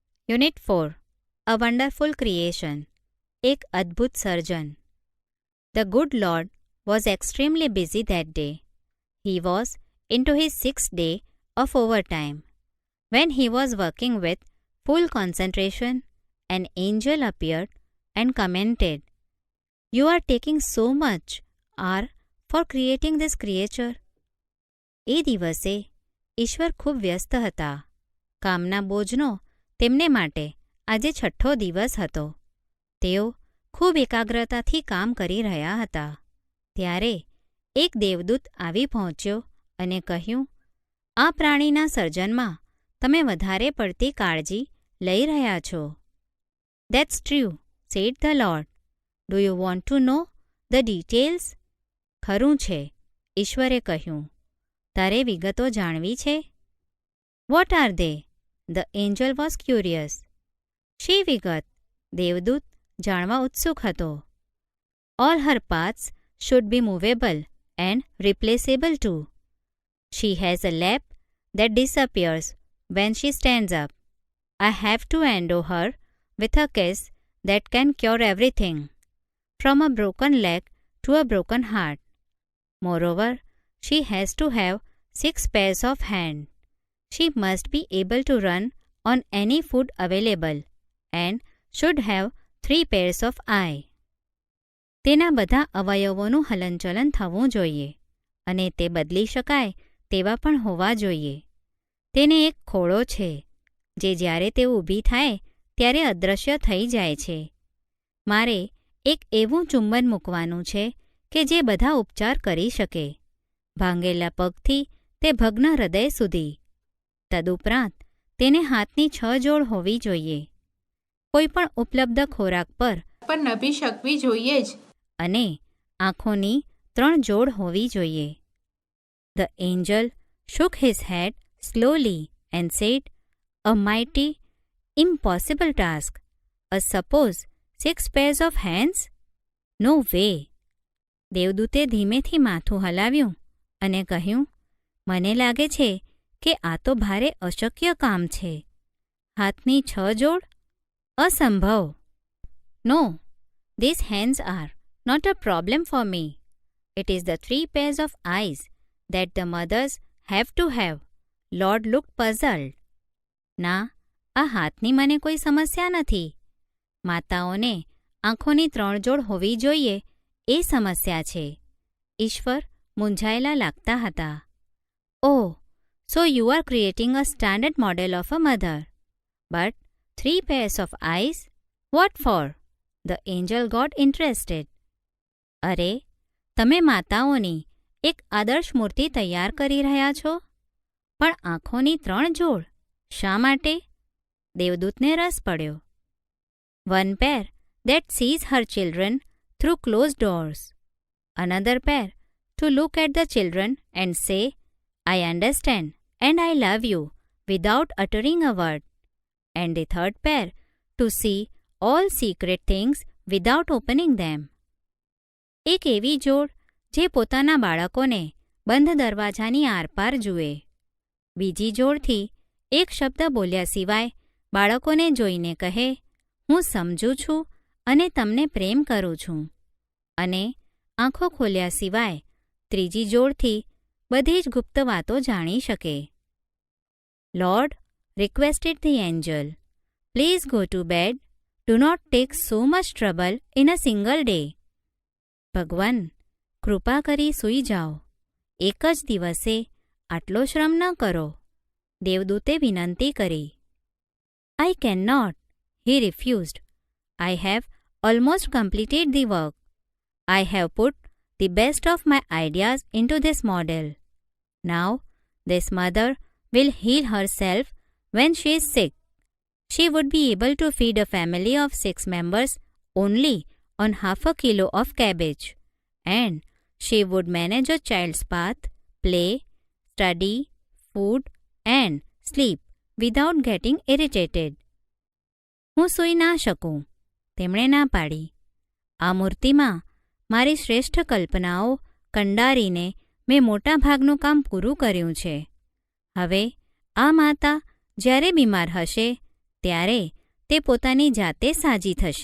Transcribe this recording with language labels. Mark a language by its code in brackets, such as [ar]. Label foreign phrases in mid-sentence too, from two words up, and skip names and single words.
[en] Unit 4 A Wonderful Creation [gu] એક અદ્ભુત સર્જન. [en] The good Lord was extremely busy that day. He was into his 6th day of overtime. When he was working with full concentration, an angel appeared and commented, "You are taking so much hour for creating this creature." [gu] એ દિવસે ઈશ્વર ખૂબ વ્યસ્ત હતા. કામના બોજનો તેમને માટે આજે 6ઠ્ઠો દિવસ હતો. તેઓ ખૂબ એકાગ્રતાથી કામ કરી રહ્યા હતા. ત્યારે એક દેવદૂત આવી પહોંચ્યો અને કહ્યું, "આ પ્રાણીના સર્જનમાં તમે વધારે પડતી કાળજી લઈ રહ્યા છો." [en] "That's true," said the Lord. "Do you want to know the details?" [gu] ખરું છે, ઈશ્વરે કહ્યું. તારે વિગતો જાણવી છે? [en] "What are they?" The angel was curious. [gu] શી વિગત? દેવદૂત જાણવા ઉત્સુક હતો. [en] "All her parts should be movable and replaceable too. She has a lap that disappears when she stands up. I have to endow her with a kiss that can cure everything, from a broken leg to a broken heart. Moreover, she has to have 6 pairs of hands. She must be able to run on any food available and should have 3 pairs of eyes. [gu] તેના બધા અવયવોનું હલનચલન થવું જોઈએ અને તે બદલી શકાય તેવા પણ હોવા જોઈએ. તેને એક ખોળો છે જે જ્યારે તે ઊભી થાય ત્યારે અદૃશ્ય થઈ જાય છે. મારે એક એવું ચુંબન મૂકવાનું છે કે જે બધા ઉપચાર કરી શકે, ભાંગેલા પગથી તે ભગ્ન હૃદય સુધી. તદુપરાંત તેને હાથની 6 જોડ હોવી જોઈએ. કોઈ પણ ઉપલબ્ધ ખોરાક પર નભી શકવી જોઈએ જ. અને આંખોની 3 જોડ હોવી જોઈએ. [en] The angel shook his head slowly and said, "A mighty, impossible task. Suppose 6 pairs of hands? No way." [gu] દેવદૂતે ધીમેથી માથું હલાવ્યું અને કહ્યું, "મને લાગે છે કે આ તો ભારે અશક્ય કામ છે. હાથની 6 જોડ? અસંભવ." [en] "No, these hands are not a problem for me. It is the 3 pairs of eyes that the mothers have to have." Lord looked puzzled. [gu] "ના, આ હાથની મને કોઈ સમસ્યા નથી. માતાઓને આંખોની 3 જોડ હોવી જોઈએ એ સમસ્યા છે." ઈશ્વર મૂંઝાયેલા લાગતા હતા. [en] "Oh, so you are creating a standard model of a mother. But 3 pairs of eyes? What for?" The angel got interested. [gu] "અરે, તમે માતાઓની એક આદર્શ મૂર્તિ તૈયાર કરી રહ્યા છો, પણ આંખોની 3 જોડ શા માટે?" દેવદૂતને રસ પડ્યો. [en] "One pair that sees her children through closed doors. Another pair to look at the children and say, 'I understand and I love you,' without uttering a word. And the 3rd pair to see all secret things without opening them." [gu] એક એવી જોડ જે પોતાના બાળકોને બંધ દરવાજાની આરપાર જુએ. બીજી જોડથી એક શબ્દ બોલ્યા સિવાય બાળકોને જોઈને કહે, "હું સમજું છું અને તમને પ્રેમ કરું છું." અને આંખો ખોલ્યા સિવાય ત્રીજી જોડથી બધી જ ગુપ્ત વાતો જાણી શકે. [en] "Lord," requested the angel, "please go to bed. Do not take so much trouble in a single day." [gu] ભગવાન, કૃપા કરી સૂઈ જાઓ. એક જ દિવસે આટલો શ્રમ ન કરો. દેવદૂતે વિનંતી કરી. [en] "I cannot," he refused. "I have almost completed the work. I have put the best of my ideas into this model. Now, this mother will heal herself when she is sick. She would be able to feed a family of 6 members only on half a kilo of cabbage, and she would manage a child's bath, play, study, food, and sleep without getting irritated." [gu] હું સૂઈ ના શકું, તેમણે ના પાડી. આ મૂર્તિમાં મારી શ્રેષ્ઠ કલ્પનાઓ કંડારીને મેં મોટા ભાગનું કામ પૂરું કર્યું છે. હવે આ માતા જ્યારે બીમાર હશે ત્યારે તે પોતાની જાતે સાજી થશે.